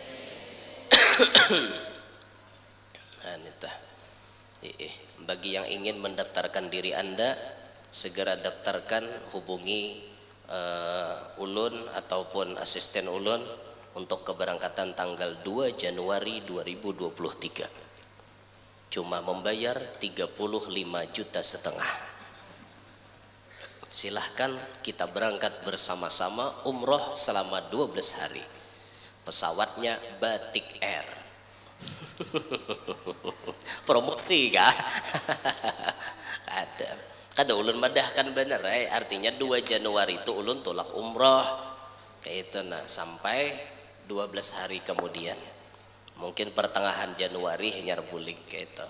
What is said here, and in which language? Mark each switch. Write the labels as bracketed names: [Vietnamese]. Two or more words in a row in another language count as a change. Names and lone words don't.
[Indonesian] Bagi yang ingin mendaftarkan diri Anda segera daftarkan hubungi ulun ataupun asisten ulun untuk keberangkatan tanggal 2 Januari 2023 cuma membayar 35,5 juta. Silahkan kita berangkat bersama-sama umroh selama 12 hari. Pesawatnya Batik Air. Promosi kah? [Banjar] Kada ulun madahkan bener artinya 2 Januari itu ulun tolak umroh kayak itu nah sampai 12 hari kemudian. Mungkin pertengahan Januari hanyar bulik kayak itu.